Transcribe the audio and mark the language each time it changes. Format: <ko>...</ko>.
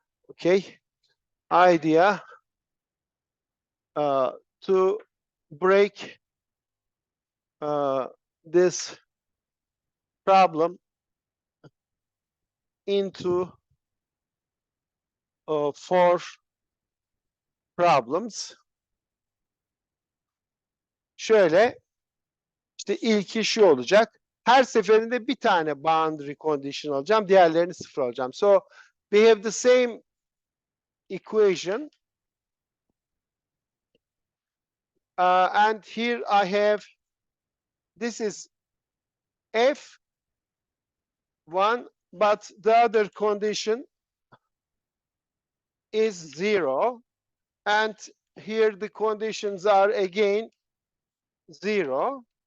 <en>Okay, idea to break this problem into four problems.</en> <tr>Şöyle, işte ilki şu olacak. Her seferinde bir tane boundary condition alacağım, diğerlerini sıfır alacağım.</tr> <en>So we have the same equation, and here I have, this is f1, but the other condition is 0, and here the conditions are again 0.</en>